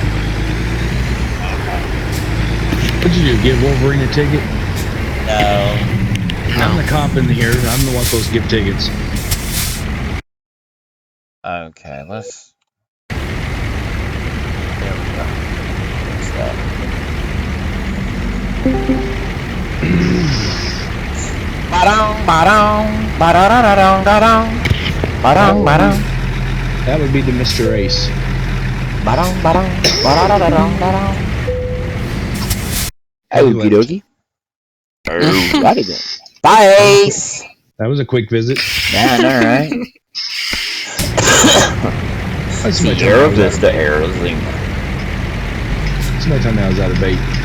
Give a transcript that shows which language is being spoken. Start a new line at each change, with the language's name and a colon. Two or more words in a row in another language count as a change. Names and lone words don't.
English: What'd you do? Give Wolverine a ticket? No. I'm the cop in here. I'm the one supposed to give tickets. Okay, let's... There we go. What's that? Ba-dong, ba-dong, ba-da-da-da-dong, da-dong. Ba-dong, ba-dong. That would be the Mr. Ace. Ba-dong, ba-dong, ba-da-da-da-dong, da-dong. Okie dokie. Alrighty then. Bye, Ace! That was a quick visit. Yeah, I know, right? That's The my time I Aero was out of Vista bait. Aerozine. That's my time I was out of bait.